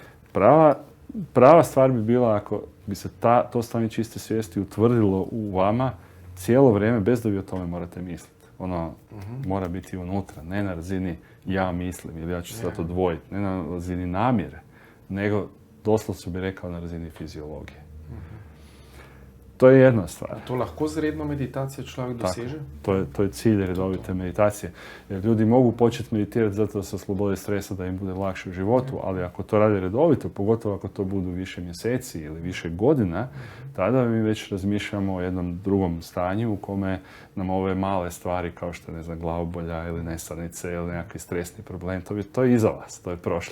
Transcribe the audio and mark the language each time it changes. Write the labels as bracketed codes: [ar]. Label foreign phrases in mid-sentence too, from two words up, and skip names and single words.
[hr] Prava stvar bi bila ako bi se to stanje čiste svijesti utvrdilo u vama cijelo vrijeme bez da vi o tome morate misliti. Ono mora biti unutra, ne na razini ja mislim ili ja ću se to odvojiti, ne na razini namjere, nego doslovno bi rekao na razini fiziologije. To je jedna stvar. [sl] To lahko z redno meditacijo človek doseže? [hr] To je cilj redovite meditacije. Jer ljudi mogu početi meditirati zato da se oslobode stresa, da im bude lakše u životu, ali ako to rade redovito, pogotovo ako to budu više mjeseci ili više godina, tada mi već razmišljamo o jednom drugom stanju u kome nam ove male stvari kao što je, glavobolja ili nesanice ili nekakvi stresni problem, to je iza vas, to je prošlo.